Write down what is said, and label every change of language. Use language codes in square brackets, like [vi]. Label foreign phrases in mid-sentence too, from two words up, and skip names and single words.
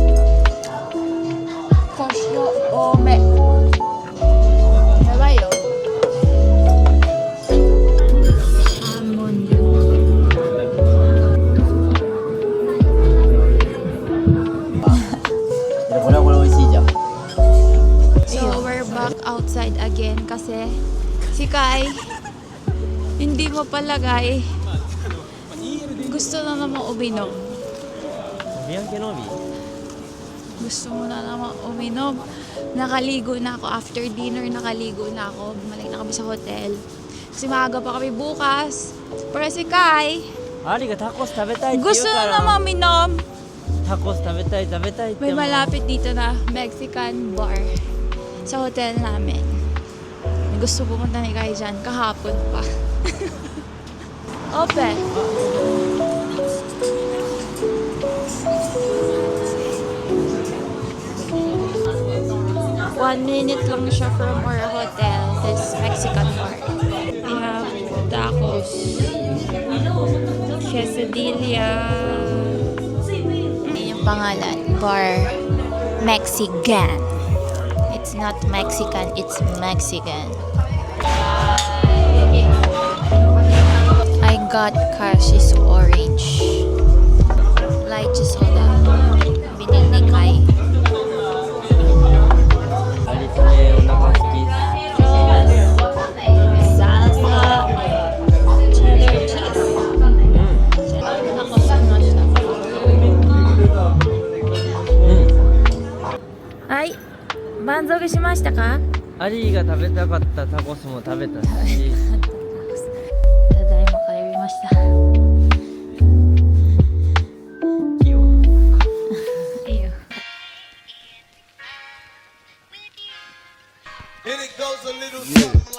[ja] 胡椒多め。やばいよ。サーモンこれはこれ美味しいじゃん。 [en] So, we're back outside again [tl] kasi si Kai, hindi mo palagay, gusto na naman uminom. ビアンケノビ。 Gusto mo na naman uminom. Nakaligo na ako. [en] After dinner, [tl] nakaligo na ako. Bumalik na kami sa hotel. Kasi maaga pa kami bukas. Pero si Kai, [ja] アリがタコス食べたいって言う [tl] gusto [ja] か [tl] na [ja] ら。 [tl] naman uminom. [ja] タコス食べたい食べたいって [tl] May [ja] もう [tl] malapit dito na [en] Mexican bar [tl] sa hotel namin. Gusto pumunta ni Kai dyan kahapon pa. Open. [en] One minute [tl] lang siya [en] from our hotel, this Mexican bar. We have tacos, quesadilla. [tl] Yun yung pangalan. [en] Bar Mexican. It's not Mexican, it's Mexican. I got Cassis orange. Lychee soda. [tl] Binili ni Kai. [ja] アリそれお腹好き。 [en] Salsa. Cheddar cheese. [tl] Tacos ano siya? [ja] はい。満足しましたか？アリが食べたかったタコスも食べたし。ただいま帰りました。いいよ。いいよ。 [en] And it goes a little something